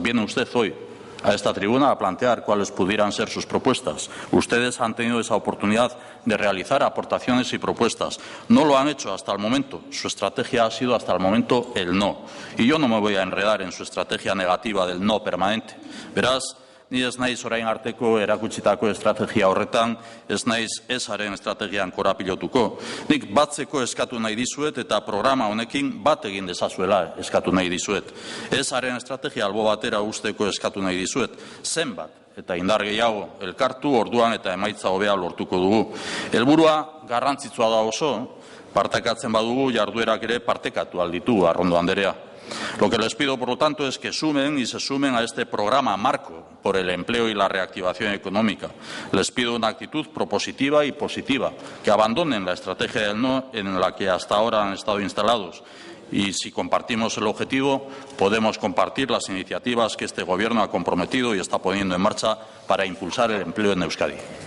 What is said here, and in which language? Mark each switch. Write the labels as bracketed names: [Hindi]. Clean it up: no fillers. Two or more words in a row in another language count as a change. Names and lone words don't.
[Spanish] Viene usted hoy a esta tribuna a plantear cuáles pudieran ser sus propuestas. Ustedes han tenido esa oportunidad de realizar aportaciones y propuestas. No lo han hecho hasta el momento. Su estrategia ha sido hasta el momento el no. Y yo no me voy a enredar en su estrategia negativa del no permanente. Verás, [Basque] ni ez naiz orain arteko erakutsitako estrategia horretan, ez naiz ezaren estrategian korapilotuko. Nik batzeko eskatu nahi dizuet eta programa honekin bat egin dezazuela eskatu nahi dizuet. Ezaren estrategia albo batera usteko eskatu nahi dizuet. Zenbat eta indar gehiago elkartu orduan eta emaitza hobea lortuko dugu. Helburua garrantzitsua da oso, partekatzen badugu jarduerak ere partekatu alditu, Arrondo Anderea. [Spanish] Lo que les pido, por lo tanto, es que sumen y se sumen a este programa marco por el empleo y la reactivación económica. Les pido una actitud propositiva y positiva, que abandonen la estrategia del no en la que hasta ahora han estado instalados. Y si compartimos el objetivo, podemos compartir las iniciativas que este Gobierno ha comprometido y está poniendo en marcha para impulsar el empleo en Euskadi.